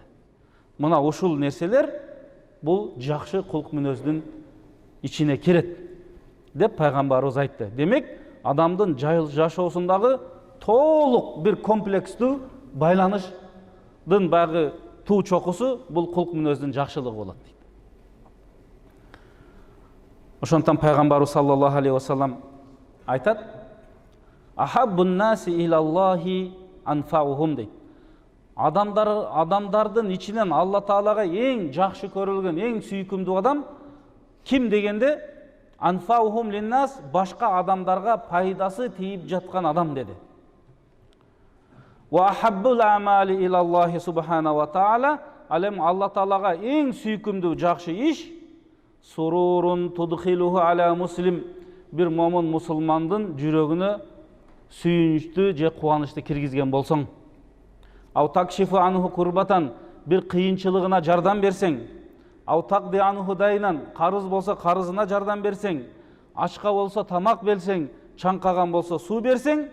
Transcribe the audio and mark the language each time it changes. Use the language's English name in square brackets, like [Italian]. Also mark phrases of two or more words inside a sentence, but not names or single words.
[Kyrgyz] Мына ушул нерселер бул жакшы кулк мүнөздүн ичине кирет деп пайгамбарыбыз айтты. Демек, адамдын жашоосундагы толук бир комплекстүү байланыштын багы туу чокусу бул кулк мүнөздүн жакшылыгы болот дейт. Ошондон пайгамбарыбыз [Arabic] صلى الله عليه وسلم [Kyrgyz] айтат: [Arabic] أحب الناس إلى الله أنفعهم [Kyrgyz] дейт. Адамдардын ичинен Алла Таалага эң жакшы көрүлгөн, эң сүйкүмдүү адам ким дегенде, [Arabic] أنفعهم للناس, [Kyrgyz] башка адамдарга пайдасы тийип жаткан адам деди. [Arabic] وأحب الأعمال إلى الله سبحانه وتعالى, [Kyrgyz] алем Алла Таалага эң сүйкүмдүү жакшы иш [Arabic] سرور تدخله على مسلم, [Kyrgyz] бир момун мусулмандын жүрөгүнө сүйүнүчтү же кубанычты киргизген болсоң. [Arabic] أو تكشف عنه كربة, [Kyrgyz] бир кыйынчылыгына жардам берсең. [Arabic] أو تقضي عنه دينا, [Kyrgyz] карыз болсо карызына жардам берсең. Ачка болсо тамак берсең, чаңкаган болсо суу берсең.